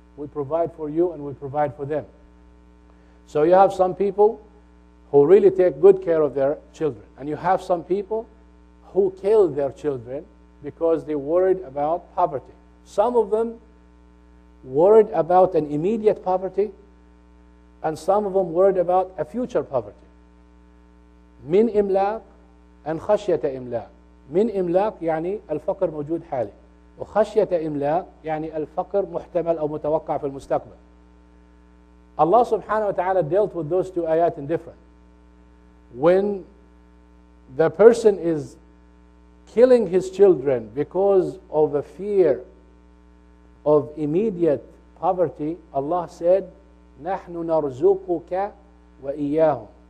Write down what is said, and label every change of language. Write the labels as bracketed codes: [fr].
[en] We provide for you and we provide for them. So you have some people who really take good care of their children. And you have some people who kill their children because they're worried about poverty. Some of them worried about an immediate poverty, and some of them worried about a future poverty. [ar] من إملاق and خشية إملاق. من إملاق يعني الفقر موجود حالي، وخشية إملاق يعني الفقر محتمل أو متوقع في المستقبل. [en] Allah subhanahu wa ta'ala dealt with those two ayat in different. When the person is killing his children because of the fear of immediate poverty, Allah said, [ar] نَحْنُ نَرْزُقُكَ وَإِيَّاهُمْ.